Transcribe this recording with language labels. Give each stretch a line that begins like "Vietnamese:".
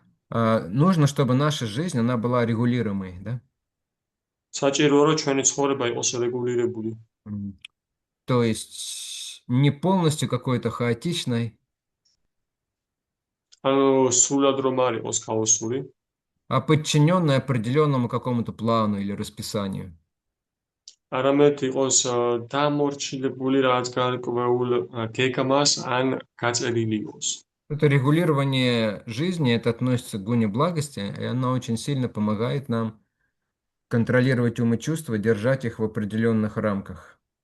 Russian: нужно, чтобы наша жизнь, она была регулируемой, да?
Georgian: საჭიროა, რომ ჩვენი ცხოვრება იყოს რეგულირებული.
Russian: То есть не полностью какой-то хаотичной,
Georgian: ანუ სულად რომ არ იყოს ქაოსური,
Russian: а подчиненной определенному какому-то плану или расписанию.
Georgian: არამედ იყოს დამორჩილებული რაღაც გარკვეულ გეგმას ან გაწერილი იყოს.
Russian: Это регулирование жизни, это относится к гуне благости, и оно очень сильно помогает нам контролировать ум и чувства, держать их в определенных рамках.